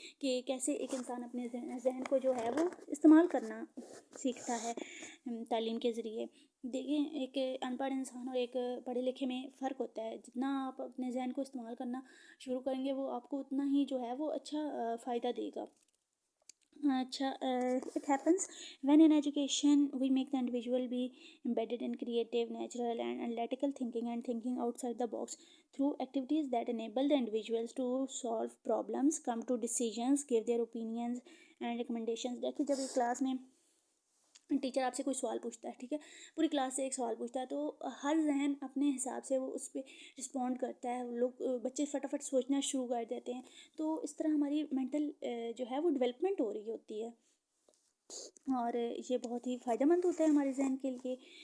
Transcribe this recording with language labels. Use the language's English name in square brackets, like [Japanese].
[Urdu] کہ کیسے ایک انسان اپنے ذہن کو جو ہے وہ استعمال کرنا سیکھتا ہے تعلیم کے ذریعے. دیکھیں, ایک ان پڑھ انسان اور ایک پڑھے لکھے میں فرق ہوتا ہے. جتنا آپ اپنے ذہن کو استعمال کرنا شروع کریں گے, وہ آپ کو اتنا ہی جو ہے وہ اچھا فائدہ دے گا. [English] اچھا, it happens when in education we make the individual be embedded in creative, natural and analytical thinking and thinking outside the box through activities that enable the individuals to solve problems, come to decisions, give their opinions and recommendations. [Urdu] دیکھیں, جب ایک class میں teacher آپ سے کوئی سوال پوچھتا ہے, ٹھیک ہے, پوری کلاس سے ایک سوال پوچھتا ہے, تو ہر ذہن اپنے حساب سے وہ اس پہ رسپونڈ کرتا ہے. لوگ بچے فٹافٹ سوچنا شروع کر دیتے ہیں. تو اس طرح ہماری مینٹل جو ہے وہ ڈیولپمنٹ ہو رہی ہوتی ہے, اور یہ بہت ہی فائدہ مند ہوتا ہے ہمارے ذہن کے لیے.